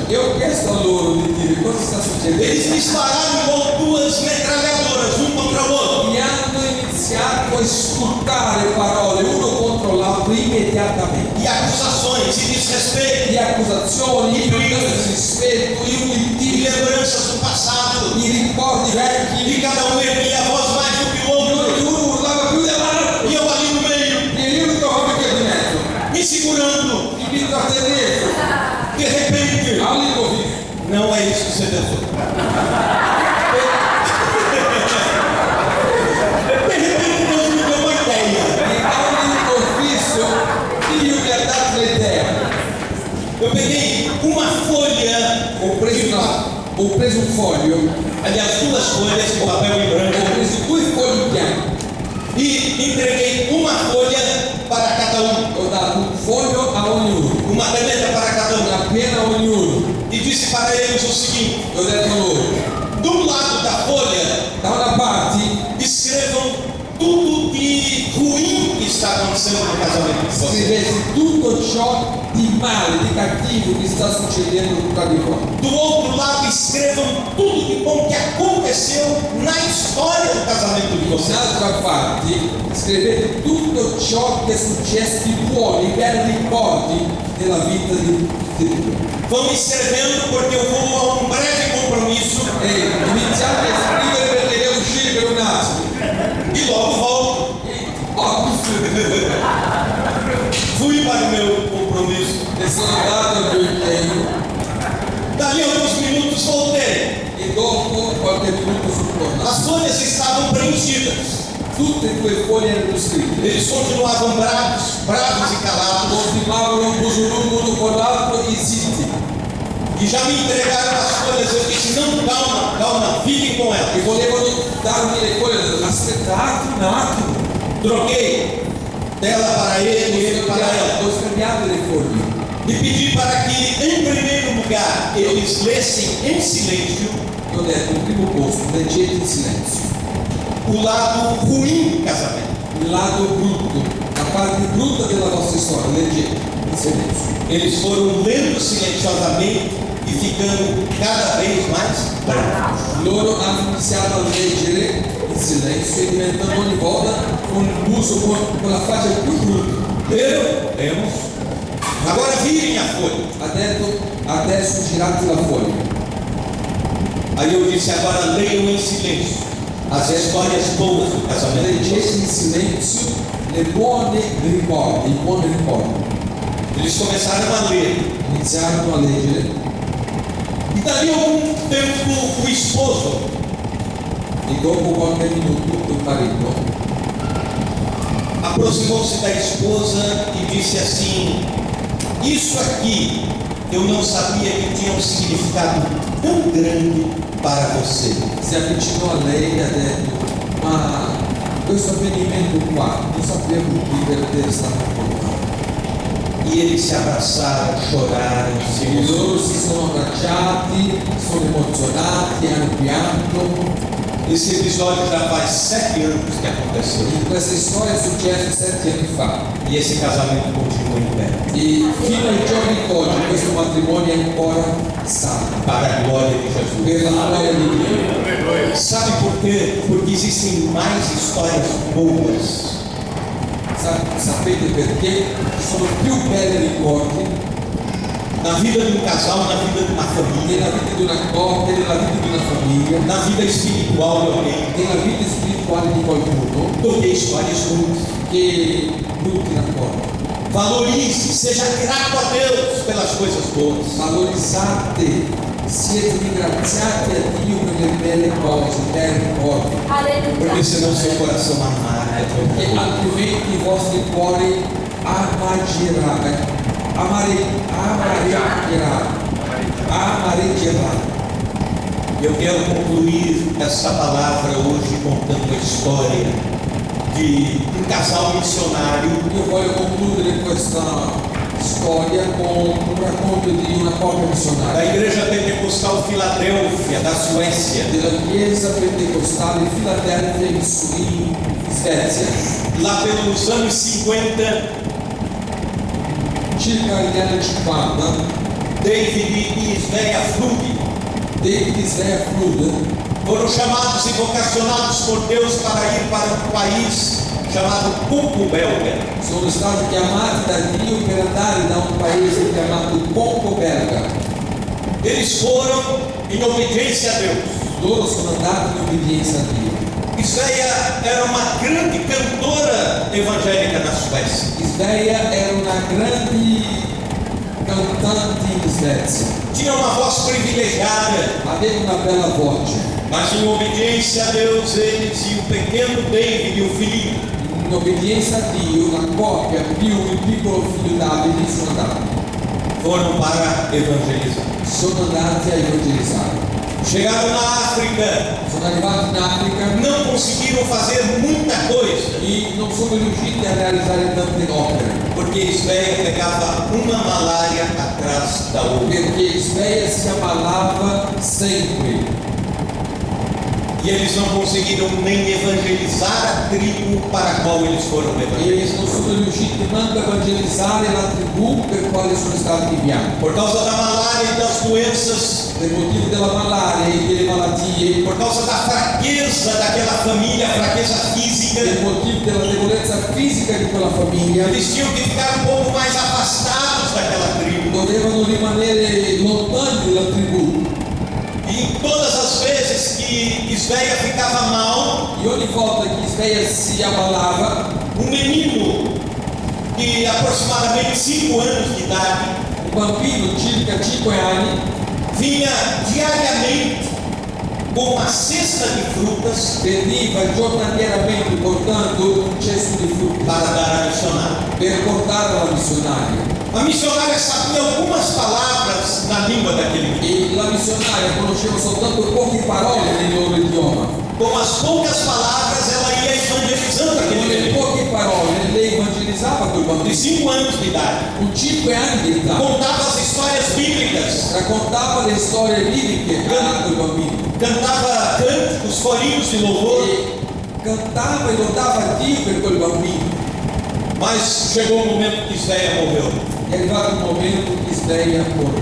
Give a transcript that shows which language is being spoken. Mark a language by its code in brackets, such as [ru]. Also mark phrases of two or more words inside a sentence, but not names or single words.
[it] E ho chiesto a loro di dire cosa sta [pt] Eles [it] succedendo. [pt] dispararam igual duas metralhadoras, um contra o outro. [it] E hanno iniziato a sputare parole uno contro l'altro immediatamente. [pt] E acusações, e desrespeito, [it] Di accusazioni, di disrispetto, di e umiltà, [pt] lembranças do passado. [it] di ricordi vecchi. [pt] E cada um erguia a voz mais do que o [it] E [pt] outro. [it] uno urlava più dell'altro. [pt] E eu ali no meio, [it] E io mi trovavo qui di mezzo. [pt] me segurando. [it] Mi trattenevo. [pt] De repente, [it] All'improvviso. [pt] não é isso que você pensou. De repente, Deus me deu uma ideia. [it] E all'improvviso Dio mi ha dato l'idea. [pt] Eu peguei uma folha, [it] Ho preso un foglio, [pt] aliás, duas folhas de papel em [it] ho [pt] branco, [it] preso due fogli bianchi, [pt] e entreguei uma folha para cada um, [it] ho dato un foglio a ognuno, [pt] uma caneta para cada um, [it] una penna a ognuno. [pt] e disse para eles o seguinte: [it] E ho detto loro, [pt] do lado da folha, [it] da una parte [pt] escrevam tudo de ruim que está acontecendo no casamento de vocês. [it] scrivete tutto ciò di male, di cattivo che sta succedendo tra di voi. [pt] Do outro lado, escrevam tudo de bom que aconteceu na história do casamento de vocês. [it] Dall'altra parte scrivete tutto ciò che è successo di buono, i belli ricordi della vita di Dio. [pt] Vão escrevendo porque eu vou a um breve compromisso [it] E iniziate a scrivere perché devo uscire per un attimo. [pt] e logo volto. Fui para o meu compromisso. [it] E sono andato al mio impegno [pt] Dali a alguns minutos voltei. [it] e dopo qualche minuto sono tornato. [pt] As folhas estavam preenchidas. [it] Tutte e due foglie erano scritte. [pt] Eles continuavam bravos e calados. [it] Continuavano musoluto uno con l'altro e zitti. [pt] E já me entregaram as folhas. Eu disse: não, calma, fiquem com elas. [it] E volevano darmi le foglie. Aspettate un attimo. [pt] Troquei dela para ele para ela. [it] Ho scambiato le foglie. [pt] E pedi para que, em primeiro lugar, eles lessem em silêncio [it] E ho detto, in primo posto, leggete in silenzio. [pt] o lado ruim do casamento. [it] Il lato brutto, la parte brutta della vostra storia, leggete in silenzio. [pt] Eles foram lendo silenciosamente e ficando cada vez mais bravos. [it] Loro hanno iniziato a leggere in silenzio e diventando ogni volta con il muso, con la faccia più brutta. [pt] Leram? Lemos. Agora virem a folha. [it] Ha detto, adesso girate la foglia. [pt] Aí eu disse: agora leiam em silêncio as histórias boas do casamento. [it] Leggete in silenzio le buone ricordi, i buoni ricordi. [pt] Eles começaram a ler. [it] Iniziarono a leggere [pt] E dali a algum tempo o esposo [it] e dopo qualche minuto il marito [pt] aproximou-se da esposa e disse assim: isso aqui eu não sabia que tinha um significado tão grande para você. [it] Si avvicinò a lei e ha detto: ma questo avvenimento qua non sapevo che per te è stato portato. [pt] E eles se abraçaram, choraram, se [it] E loro [pt] emocionaram. [it] si sono abbracciati, sono emozionati, hanno pianto. [pt] Esse episódio já faz 7 anos que aconteceu. [it] E questa storia è successa 7 anni fa. [pt] E esse casamento continua em pé. [it] E fino ai giorni d'oggi questo matrimonio è ancora saldo. [pt] Para a glória de Jesus. [it] Per la gloria di Dio. [pt] Sabe por quê? Porque existem mais histórias boas. [it] Sapete perché? Ci sono più belli ricordi [pt] Na vida de um casal, na vida de uma família, [it] nella vita di una coppia, nella vita di una famiglia, [pt] na vida espiritual de alguém, [it] nella vita spirituale di qualcuno [pt] do que histórias ruins. [it] che brutti rapporti. [pt] Valorize, seja grato a Deus pelas coisas boas. [it] Valorizzate, siete ringraziati a Dio per le belle cose, i bei ricordi, [pt] Porque senão seu coração amarga. [it] perché altrimenti i vostri cuori amareggeranno. [pt] Eu quero concluir essa palavra hoje contando a história de um casal missionário [it] Io voglio concludere questa storia con un racconto di una coppia [pt] da [it] missionaria [pt] Igreja Pentecostal Filadélfia, da Suécia. [it] della Chiesa Pentecostale di Filadelfia in Svezia, [pt] Lá pelos anos 50, [it] circa negli anni 50. [pt] David e Svea Flug [it] David e Svea Flood [pt] foram chamados e vocacionados por Deus para ir para um país chamado Congo Belga. [it] sono stati chiamati da Dio per andare da un paese chiamato Congo Belga. [pt] Eles foram em obediência a Deus. [it] Loro sono andati in obbedienza a Dio. [pt] Svea era uma grande cantora evangélica na Suécia. [it] Svea era una grande cantante in Svezia, [pt] Tinha uma voz privilegiada, [it] aveva una bella voce. [pt] mas em obediência a Deus, eles e o pequeno David e o filhinho [it] In obbedienza a Dio, la coppia più il piccolo figlio Davide [pt] foram para evangelizar. [it] sono andati a evangelizzare. [pt] Chegaram na África, [it] Sono arrivati in Africa [pt] não conseguiram fazer muita coisa, [it] e non sono riusciti a realizzare tante opere, [pt] porque Svea pegava uma malária atrás da outra. [it] perché Svea si ammalava sempre. [pt] E eles não conseguiram nem evangelizar a tribo para a qual eles foram [it] E [pt] evangelizados. [it] non sono riusciti manco a evangelizzare la tribù per quale sono stati inviati. [pt] Por causa da malária e das doenças, [it] Per motivo della malaria e delle malattie, [pt] por causa da fraqueza daquela família, fraqueza física, [it] per motivo della debolezza fisica di quella famiglia, [pt] eles tinham que ficar um pouco mais afastados daquela tribo. [it] dovevano rimanere lontani dalla tribù. [pt] E em todas as vezes que Svea ficava mal, [it] E ogni volta che Svea si ammalava, [pt] um menino de aproximadamente 5 anos de idade [it] un bambino circa 5 anni [pt] vinha diariamente com uma cesta de frutas [it] veniva giornalieramente portando un cesto di frutta [pt] para dar a missionária. [it] per portare alla missionaria. [pt] A missionária sabia algumas palavras na língua daquele menino. [it] E la missionaria conosceva soltanto poche parole nel loro idioma. [pt] Com as poucas palavras, ela ia evangelizando [it] Con [pt] aquele [it] le [pt] menino [it] poche parole lei evangelizzava quel [pt] de [it] bambino. [pt] 5 anos de idade. [it] Con 5 anni di età [pt] Contava as histórias bíblicas, [it] raccontava le storie bibliche a quel bambino [pt] cantava cânticos, corinhos de louvor. [it] e cantava e lodava a Dio per quel bambino. [pt] Mas chegou o momento que Svea morreu. [it] È arrivato il momento che Svea morì.